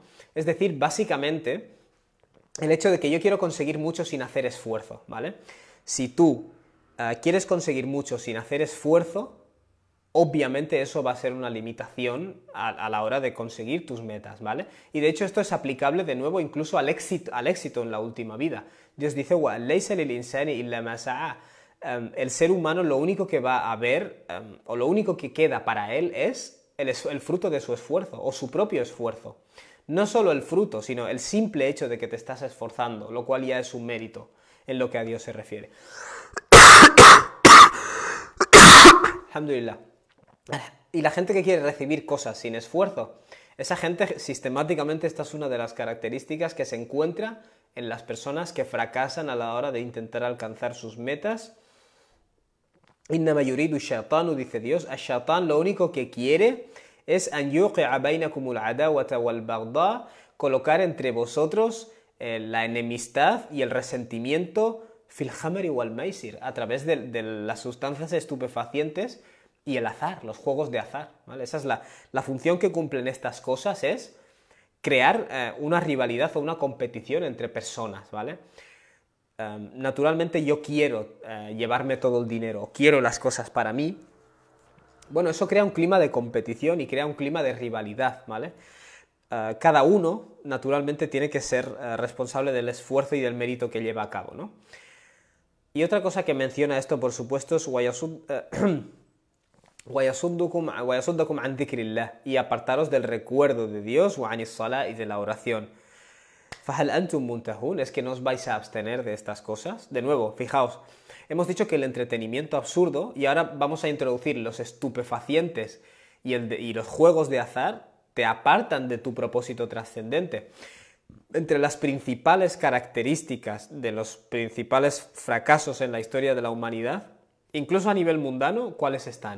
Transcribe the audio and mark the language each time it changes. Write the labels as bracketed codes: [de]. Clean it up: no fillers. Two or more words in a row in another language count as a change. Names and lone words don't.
[es] Es decir, básicamente, el hecho de que yo quiero conseguir mucho sin hacer esfuerzo, ¿vale? Si tú quieres conseguir mucho sin hacer esfuerzo, obviamente eso va a ser una limitación a la hora de conseguir tus metas, ¿vale? Y de hecho esto es aplicable de nuevo incluso al éxito en la última vida. Dios dice, [ar] وَلَيْسَ لِلْإِنسَانِ إِلَّا مَا سَعَى. [es] El ser humano lo único que va a ver, o lo único que queda para él es el fruto de su esfuerzo, o su propio esfuerzo. No solo el fruto, sino el simple hecho de que te estás esforzando, lo cual ya es un mérito en lo que a Dios se refiere. Alhamdulillah. Y la gente que quiere recibir cosas sin esfuerzo, esa gente sistemáticamente, esta es una de las características que se encuentra en las personas que fracasan a la hora de intentar alcanzar sus metas. [ar] إنما يريد الشيطان, [es] dice Dios, a shaitán lo único que quiere es [ar] أن يوقع بينكم العداوة والبغضاء, [es] colocar entre vosotros la enemistad y el resentimiento [ar] في الخمر والميسر, [es] a través de las sustancias estupefacientes y el azar, los juegos de azar, ¿vale? Esa es la función que cumplen estas cosas, es crear una rivalidad o una competición entre personas, ¿vale? Naturalmente yo quiero llevarme todo el dinero, quiero las cosas para mí. Bueno, eso crea un clima de competición y crea un clima de rivalidad, ¿vale? Cada uno, naturalmente, tiene que ser responsable del esfuerzo y del mérito que lleva a cabo, ¿no? Y otra cosa que menciona esto, por supuesto, es [ar] وَيَصُدُّكُمْ عَنْ ذِكْرِ اللَّهِ, [es] y apartaros del recuerdo de Dios, [ar] وَعَنِ الصَّلَاةِ, [es] y de la oración. [ar] فَهَلْ أَنْتُمْ مُنْتَهُونَ, [es] es que no os vais a abstener de estas cosas. De nuevo, fijaos, hemos dicho que el entretenimiento absurdo, y ahora vamos a introducir los estupefacientes y los juegos de azar, te apartan de tu propósito trascendente. Entre las principales características de los principales fracasos en la historia de la humanidad, incluso a nivel mundano, ¿cuáles están?